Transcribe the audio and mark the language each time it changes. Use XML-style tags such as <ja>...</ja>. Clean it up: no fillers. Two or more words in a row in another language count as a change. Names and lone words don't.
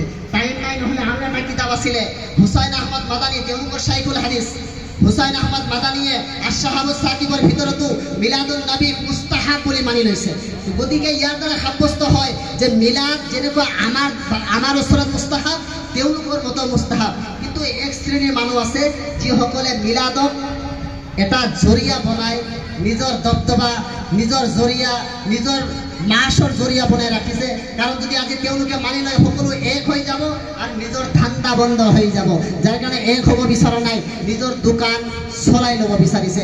<as>টাইম নাই, নহ'লে আৰু এটা কিতাপ আছিলে হুসাইন আহমদ মাদানী, তেওঁলোকৰ শাইখুল হাদিছ হুসাইন আহমদ মাদানীয়ে আশ-শাহাবুছ সাকিবৰ ভিতৰতো মিলাদুন নবী মুস্তাহাব বুলি মানি লৈছে। গতিকে ইয়াৰ দ্বাৰা সাব্যস্ত হয় যে মিলাদ যেনেকুৱা আমাৰ ওচৰত মুস্তাহাব, তেওঁলোকৰ মতো মুস্তাহাব। কিন্তু এক শ্ৰেণীৰ মানুহ আছে যিসকলে মিলাদক এটা জৰিয়া বনায়, নিজৰ দবদবা, নিজৰ জৰিয়া, নিজৰ মাছৰ জৰিয়া বনাই ৰাখিছে। কাৰণ যদি আজি তেওঁলোকে মানি লয়, সকলো এক হৈ যাব আৰু নিজৰ ধান্দা বন্ধ হৈ যাব, যাৰ কাৰণে এক হ'ব বিচৰা নাই, নিজৰ দোকান চলাই ল'ব বিচাৰিছে।</as>